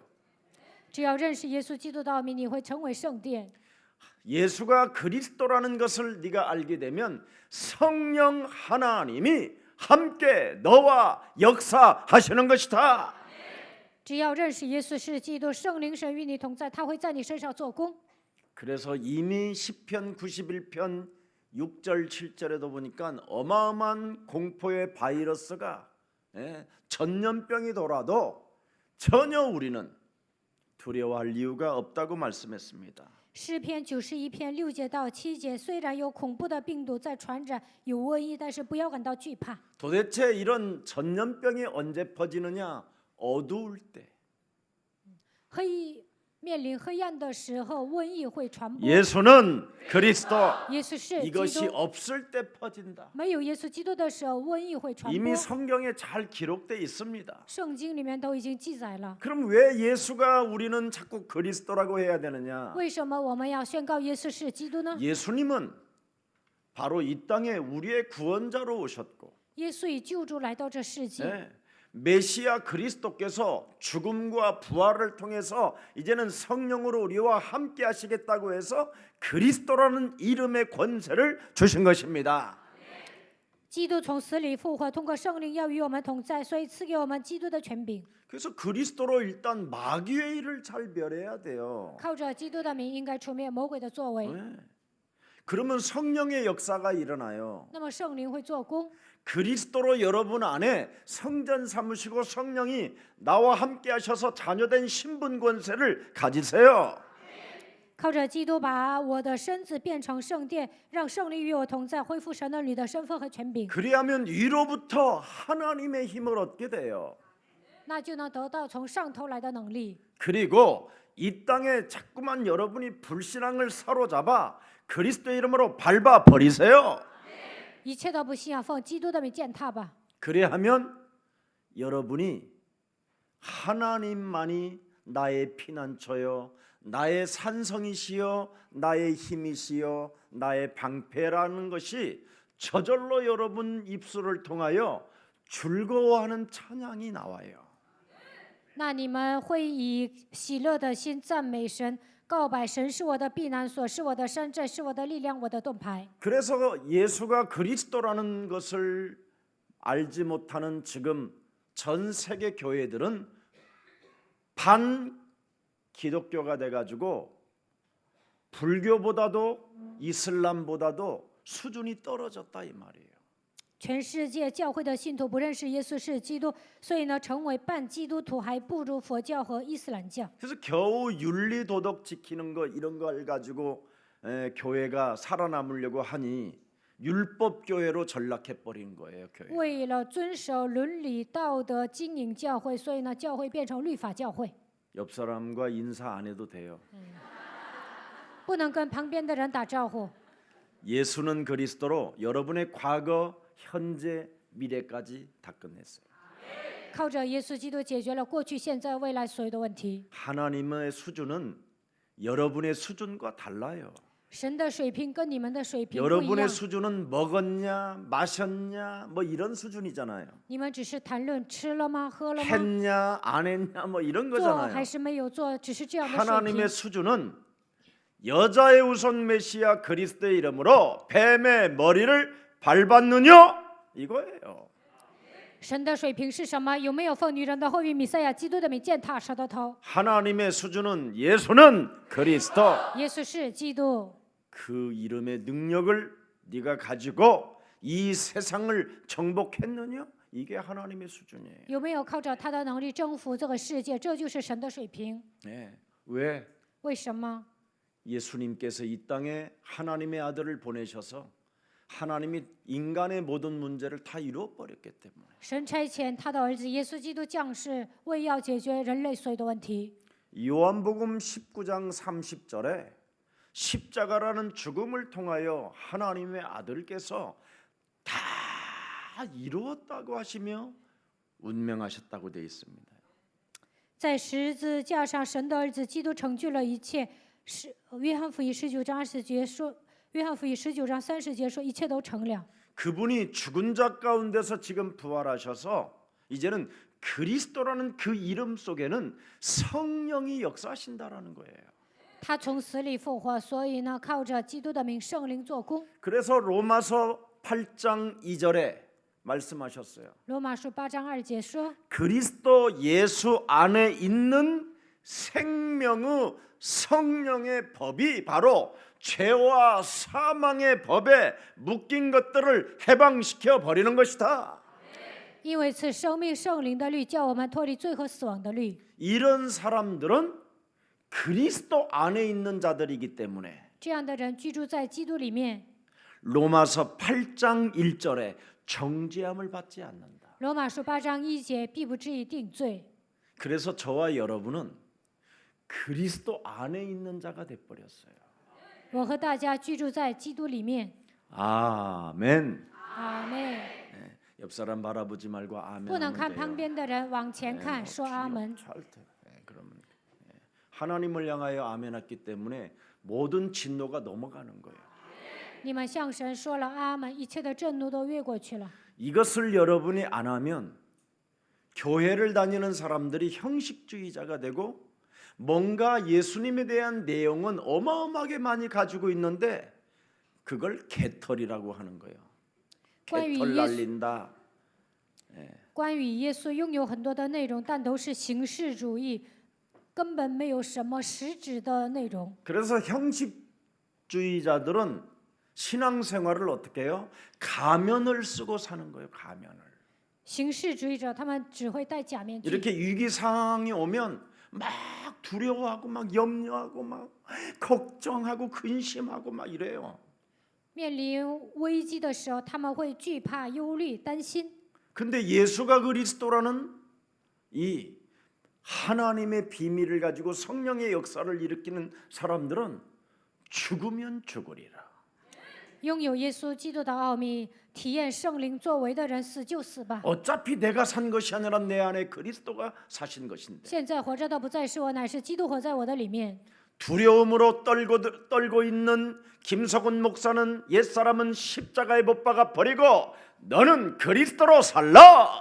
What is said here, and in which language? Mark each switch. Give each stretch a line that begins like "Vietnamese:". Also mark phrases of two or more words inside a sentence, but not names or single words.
Chinese: 只要认识耶稣基督的奥秘，你会成为圣殿。
Korean: 예수가 그리스도라는 것을 네가 알게 되면 성령 하나님이 함께 너와 역사하시는 것이다.
Chinese: 只要认识耶稣是基督，圣灵神与你同在，他会在你身上做工。
Korean: 그래서 이미 시편 91편 6절 7절에도 보니까 어마어마한 공포의 바이러스가 전염병이 돌아도 전혀 우리는 두려워할 이유가 없다고 말씀했습니다.
Chinese: 诗篇91篇6节到7节，虽然有恐怖的病毒在传染，有瘟疫，但是不要感到惧怕。
Korean: 도대체 이런 전염병이 언제 퍼지느냐? 어두울 때.
Chinese: 面临黑暗的时候，瘟疫会传播。
Korean: 예수는 그리스도.
Chinese: 耶稣是基
Korean: 이것이
Chinese: 督，
Korean: 없을 때 퍼진다.
Chinese: 没有耶稣基督的时候，瘟疫会传
Korean: 이미
Chinese: 播。
Korean: 성경에 잘 기록돼 있습니다.
Chinese: 圣经里面都已经记载了。
Korean: 그럼 왜 예수가 우리는 자꾸 그리스도라고 해야 되느냐?
Chinese: 为什么我们要宣告耶稣是基督呢？
Korean: 예수님은 바로 이 땅에 우리의 구원자로 오셨고
Chinese: 耶稣以救主来到这世界。
Korean: 메시아 그리스도께서 죽음과 부활을 통해서 이제는 성령으로 우리와 함께 하시겠다고 해서 그리스도라는 이름의 권세를 주신 것입니다.
Chinese: 基督从死里复活，通过圣灵要与我们同在，所以赐给我们基督的权柄。
Korean: 그래서 그리스도로 일단 마귀의 일을 잘 멸해야 돼요.
Chinese: 靠着基督的名，应该除灭魔鬼的作为。
Korean: 네. 그러면 성령의 역사가 일어나요.
Chinese: 那么圣灵会做工。
Korean: 그리스도로 여러분 안에 성전 삼으시고 성령이 나와 함께 하셔서 자녀된 신분 권세를 가지세요.
Chinese: 靠着基督把我的身子变成圣殿，让圣灵与我同在，恢复神儿女的身份和权柄，
Korean: 그리하면 위로부터 하나님의 힘을 얻게 돼요.
Chinese: 那就能得到从上头来的能力。
Korean: 그리고 이 땅에 자꾸만 여러분이 불신앙을 사로잡아 그리스도의 이름으로 밟아 버리세요.
Chinese: 一切都不信仰，奉基督的名践踏吧。
Korean: 그래하면 여러분이 하나님만이 나의 피난처요, 나의 산성이시여, 나의 힘이시여, 나의 방패라는 것이 저절로 여러분 입술을 통하여 즐거워하는 찬양이 나와요.
Chinese: 那你们会以喜乐的心赞美神，告白神是我的避难所，是我的山寨，是我的力量，我的盾牌。
Korean: 그래서 예수가 그리스도라는 것을 알지 못하는 지금 전 세계 교회들은 반 기독교가 돼가지고 불교보다도 이슬람보다도 수준이 떨어졌다 이 말이에요.
Chinese: 全世界教会的信徒不认识耶稣是基督，所以呢，成为半基督徒还不如佛教和伊斯兰教。
Korean: 그래서 겨우 윤리 도덕 지키는 거 이런 걸 가지고 교회가 살아남으려고 하니 율법 교회로 전락해 버린 거예요. 교회.
Chinese: 为了遵守伦理道德经营教会，所以呢，教会变成律法教会，
Korean: 옆 사람과 인사 안 해도 돼요.
Chinese: 不能跟旁边的人打招呼。
Korean: 예수는 그리스도로 여러분의 과거, 현재, 미래까지 다 끝냈어요.
Chinese: 靠着耶稣基督解决了过去、现在、未来所有的问题。
Korean: 하나님의 수준은 여러분의 수준과 달라요.
Chinese: 神的水平跟你们的水平不一
Korean: 여러분의
Chinese: 样，
Korean: 수준은 먹었냐, 마셨냐, 뭐 이런 수준이잖아요.
Chinese: 你们只是谈论吃了吗、喝了吗、
Korean: 했냐, 안 했냐, 뭐 이런
Chinese: 做
Korean: 거잖아요.
Chinese: 还是没有做，只是这样的水平
Korean: 하나님의 。 수준은 여자의 우선 메시아 그리스도의 이름으로 뱀의 머리를 밟았느냐 이거예요.
Chinese: 神的水平是什么？有没有奉女人的后裔弥赛亚基督的名践踏蛇的头？
Korean: 하나님의 수준은 예수는 그리스도.
Chinese: 耶稣是基督，
Korean: 그 이름의 능력을 네가 가지고 이 세상을 정복했느냐? 이게 하나님의 수준이에요.
Chinese: 有没有靠着他的能力征服这个世界？这就是神的水平。
Korean: 네. 왜?
Chinese: 为什么？
Korean: 예수님께서 이 땅에 하나님의 아들을 보내셔서 하나님이 인간의 모든 문제를 다 이루어 버렸기 때문에.
Chinese: 神差遣他的儿子耶稣基督降世，为要解决人类所有的问题。
Korean: 요한복음 19장 30절에 십자가라는 죽음을 통하여 하나님의 아들께서 다 이루었다고 하시며 운명하셨다고 되어 있습니다.
Chinese: 在十字架上，神的儿子基督成就了一切。是约翰福音19章20节说，约翰福音19章30节说，一切都成了。
Korean: 그분이 죽은 자 가운데서 지금 부활하셔서 이제는 그리스도라는 그 이름 속에는 성령이 역사하신다라는 거예요.
Chinese: 他从死里复活，所以呢，靠着基督的名，圣灵做工。
Korean: 그래서 로마서 8장 2절에 말씀하셨어요.
Chinese: 罗马书8章2节说，
Korean: 그리스도 예수 안에 있는 생명의 성령의 법이 바로 죄와 사망의 법에 묶인 것들을 해방시켜 버리는 것이다.
Chinese: 因为赐生命圣灵的律，叫我们脱离罪和死亡的律。
Korean: 이런 사람들은 그리스도 안에 있는 자들이기 때문에
Chinese: 这样的人居住在基督里面。
Korean: 로마서 8장 1절에 정죄함을 받지 않는다.
Chinese: 罗马书8章1节，必不至于定罪。
Korean: 그래서 저와 여러분은 그리스도 안에 있는 자가 돼 버렸어요.
Chinese: 我和大家居住在基督里面。
Korean: 아멘.
Chinese: 阿妹，
Korean: 옆 사람 바라보지 말고 아멘.
Chinese: 不能
Korean: 하면
Chinese: 看
Korean: 돼요.
Chinese: 旁边的人，往前看，说阿门。
Korean: 그러면 하나님을 향하여 아멘했기 때문에 모든 진노가 넘어가는 거예요.
Chinese: 你们向神说了阿门，一切的震怒都越过去了。
Korean: 이것을 여러분이 안 하면 교회를 다니는 사람들이 형식주의자가 되고 뭔가 예수님에 대한 내용은 어마어마하게 많이 가지고 있는데 그걸 개털이라고 하는 거예요.
Chinese: 关于
Korean: 개털
Chinese: 耶稣
Korean: 날린다.
Chinese: 关于耶稣拥有很多的内容，但都是形式主义，根本没有什么实质的内容。
Korean: 그래서 형식주의자들은 신앙생활을 어떻게 해요? 가면을 쓰고 사는 거예요. 가면을.
Chinese: 形式主义者他们只会戴假面具，
Korean: 이렇게 위기 상황이 오면 막 두려워하고 막 염려하고 막 걱정하고 근심하고 막 이래요.
Chinese: 面临危机的时候，他们会惧怕、忧虑、担心。
Korean: 근데 예수가 그리스도라는 이 하나님의 비밀을 가지고 성령의 역사를 일으키는 사람들은 죽으면 죽으리라.
Chinese: 拥有耶稣基督的奥秘，体验圣灵作为的人，死就死吧。
Korean: 어차피 내가 산 것이 아니라 내 안에 그리스도가 사신 것인데
Chinese: 现在活着的不再是我，乃是基督活在我的里面。
Korean: 두려움으로 떨고 있는 김석훈 목사는 옛사람은 십자가에 못 박아 버리고 너는 그리스도로 살라.